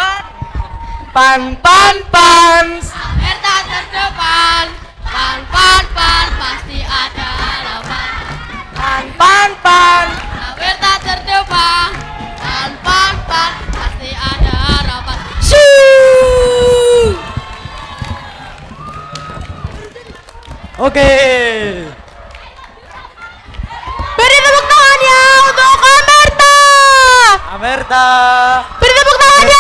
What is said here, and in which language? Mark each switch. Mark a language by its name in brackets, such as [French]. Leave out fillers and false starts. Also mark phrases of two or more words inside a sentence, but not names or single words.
[Indonesian] Amerta terdepan, pan pasti ada harapan. Pan. Amerta terdepan, pan pasti ada harapan. Oke. Beri tepuk tangannya untuk Amerta. Amerta. Beri tepuk tangannya.